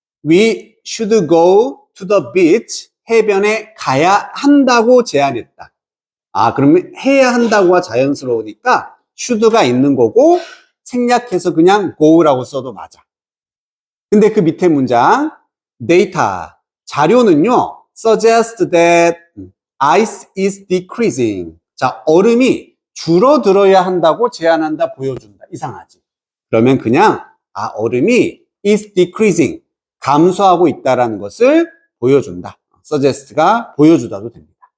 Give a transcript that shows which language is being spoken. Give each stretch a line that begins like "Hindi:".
English: We should go to the beach.
Korean: 해변에 가야 한다고 제안했다. 아, 그러면 해야 한다고가 자연스러우니까 should가 있는 거고, 생략해서 그냥 go라고 써도 맞아. 근데 그 밑에 문장,
English: data,
Korean: 자료는요,
English: suggest that ice is decreasing.
Korean: 자, 얼음이 줄어들어야 한다고 제안한다, 보여준다. 이상하지? 그러면 그냥, 아, 얼음이
English: is decreasing.
Korean: 감소하고 있다라는 것을 보여준다. suggest가 보여주다도 됩니다.